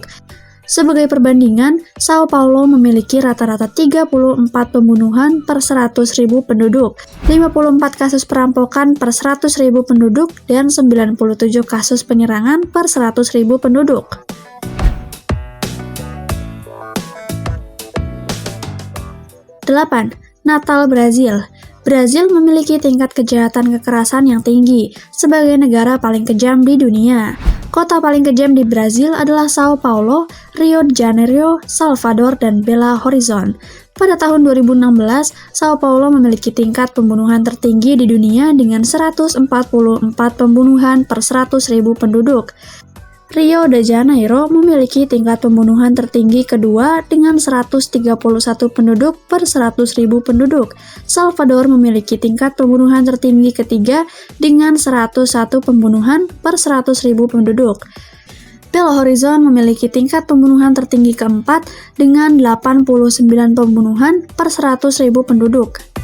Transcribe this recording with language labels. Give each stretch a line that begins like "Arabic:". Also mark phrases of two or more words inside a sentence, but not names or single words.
Indonesian: Sebagai perbandingan, Sao Paulo memiliki rata-rata 34 pembunuhan per 100.000 penduduk, 54 kasus perampokan per 100.000 penduduk, dan 97 kasus penyerangan per 100.000 penduduk. 8. Natal, Brazil. Brazil memiliki tingkat kejahatan kekerasan yang tinggi sebagai negara paling kejam di dunia. Kota paling kejam di Brazil adalah Sao Paulo, Rio de Janeiro, Salvador, dan Belo Horizonte. Pada tahun 2016, Sao Paulo memiliki tingkat pembunuhan tertinggi di dunia dengan 144 pembunuhan per 100.000 penduduk. Rio de Janeiro memiliki tingkat pembunuhan tertinggi kedua dengan 131 penduduk per 100.000 penduduk. Salvador memiliki tingkat pembunuhan tertinggi ketiga dengan 101 pembunuhan per 100.000 penduduk. Belo Horizonte memiliki tingkat pembunuhan tertinggi keempat dengan 89 pembunuhan per 100.000 penduduk.